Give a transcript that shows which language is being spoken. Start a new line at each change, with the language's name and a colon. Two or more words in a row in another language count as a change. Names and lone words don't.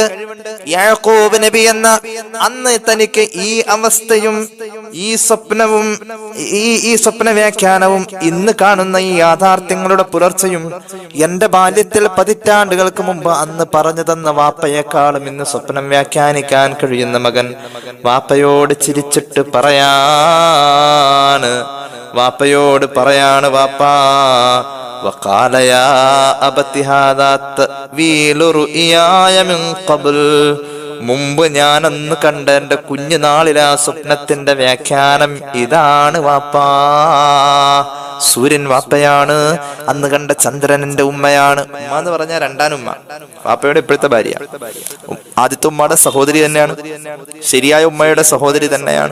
Malayalam: യാക്കൂബ് നബി എന്ന അന്ന് തനിക്ക് ഈ അവസ്ഥയും ഈ സ്വപ്നവും ഈ സ്വപ്ന വ്യാഖ്യാനവും ഇന്ന് കാണുന്ന ഈ യാഥാർത്ഥ്യങ്ങളുടെ പുലർച്ചയും എന്റെ ബാല്യത്തിൽ പതിറ്റാണ്ടുകൾക്ക് മുമ്പ് അന്ന് പറഞ്ഞു തന്ന വാപ്പയെക്കാളും ഇന്ന് സ്വപ്നം വ്യാഖ്യാനിക്കാൻ കഴിയുന്ന മകൻ വാപ്പയോട് ചിരിച്ചിട്ട് വാപ്പയോട് പറയാണ് വാപ്പാ
Arabic: وقال يا أبت هذا تأويل رؤياي من قبل.
Malayalam: മുമ്പ് ഞാൻ അന്ന് കണ്ട എന്റെ കുഞ്ഞുനാളിലെ ആ സ്വപ്നത്തിന്റെ വ്യാഖ്യാനം ഇതാണ് വാപ്പാ. സൂര്യൻ വാപ്പയാണ്, അന്ന് കണ്ട ചന്ദ്രൻ എന്റെ ഉമ്മയാണ്. ഉമ്മ എന്ന് പറഞ്ഞാൽ രണ്ടാനുമ്മ, വാപ്പയുടെ ഇപ്പോഴത്തെ ഭാര്യ. ആദ്യത്തെ ഉമ്മയുടെ സഹോദരി തന്നെയാണ്, ശരിയായ ഉമ്മയുടെ സഹോദരി തന്നെയാണ്.